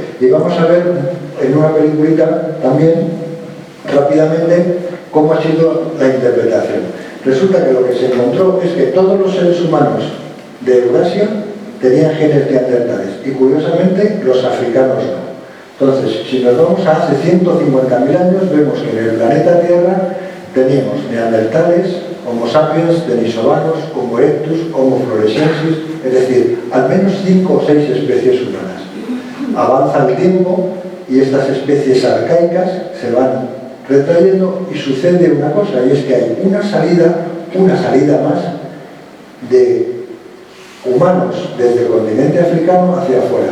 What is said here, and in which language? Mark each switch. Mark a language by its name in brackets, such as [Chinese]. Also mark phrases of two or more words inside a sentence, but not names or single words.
[Spanish] Y vamos a ver en una peliculita también, rápidamente, cómo ha sido la interpretación. Resulta que lo que se encontró es que todos los seres humanos de Eurasia tenían genes neandertales, y curiosamente los africanos no. Entonces, si nos vamos a hace 150.000 años, vemos que en el planeta Tierra teníamos neandertales, Homo sapiens, denisovanos, Homo erectus, Homo floresiensis, es decir, al menos 5 o 6 especies humanas. Avanza el tiempo y estas especies arcaicas se van retrayendo y sucede una cosa, y es que hay una salida más de humanos desde el continente africano hacia afuera.